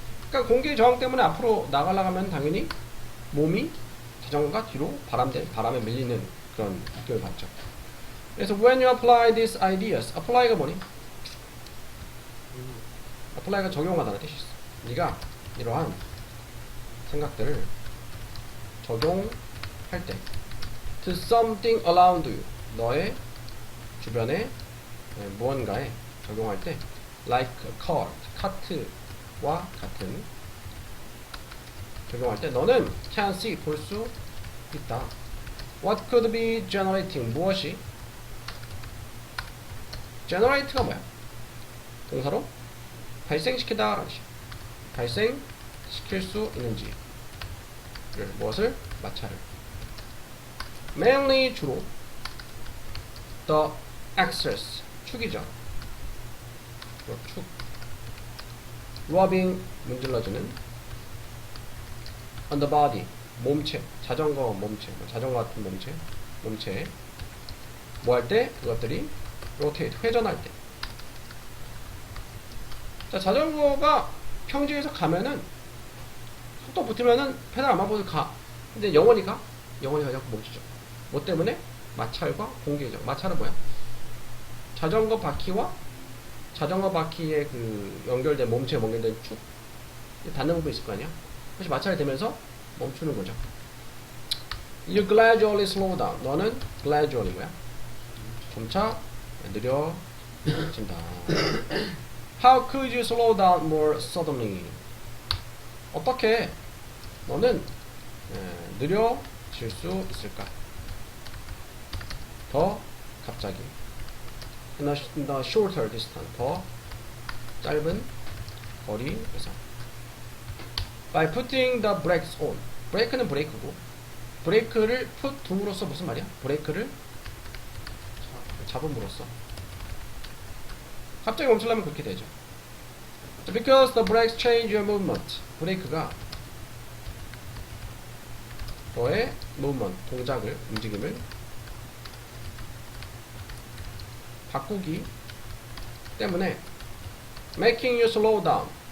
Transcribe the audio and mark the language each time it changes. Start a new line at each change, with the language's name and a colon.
Korean: 그러니까 공기 저항 때문에 앞으로 나가려면 당연히 몸이 자전거가 뒤로 바람에 밀리는 그런 느낌을 받죠.
English: 그래서 when you apply these ideas,
Korean: apply가 뭐니? apply가 적용하다는 뜻이 있어. 네가 이러한 생각들을 적용할 때
English: to something around you,
Korean: 너의 주변에 무언가에 적용할 때
English: like a car,
Korean: 카트와 같은 적용할 때 너는 can see, 볼 수 있다.
English: What could be generating?
Korean: 무엇이? generate가 뭐야? 동사로 발생시키다 라는 뜻이야. 발생시킬 수 있는지 무엇을? 마찰을.
English: mainly
Korean: 주로
English: the axis
Korean: 축이죠. 축. rubbing 문질러주는 on the body 몸체, 자전거 몸체, 자전거 같은 몸체에 뭐 할 때? 그것들이 rotate, 회전할 때. 자, 자전거가 평지에서 가면은 속도 붙으면은 페달 안 밟아도 가. 근데 영원히 자꾸 멈추죠. 뭐 때문에? 마찰과 공기적. 마찰은 뭐야? 자전거 바퀴와 자전거 바퀴에 그 연결된 몸체에 연결된 축 닿는 부분이 있을 거 아니야? 그것이 마찰이 되면서 멈추는 거죠.
English: You gradually slow down.
Korean: 너는 gradually 뭐야? 점차 느려진다.
English: How could you slow down more suddenly?
Korean: 어떻게 너는 느려질 수 있을까? 더 갑자기.
English: In a shorter distance.
Korean: 더 짧은 거리에서.
English: By putting the brakes on.
Korean: 브레이크는 브레이크고, 브레이크를 put 둠으로써 무슨 말이야? 브레이크를 잡음으로써. 갑자기 멈추려면 그렇게 되죠.
English: Because the brakes change your movement.
Korean: 브레이크가 너의 movement, 동작을, 움직임을 바꾸기 때문에
English: making you slow down.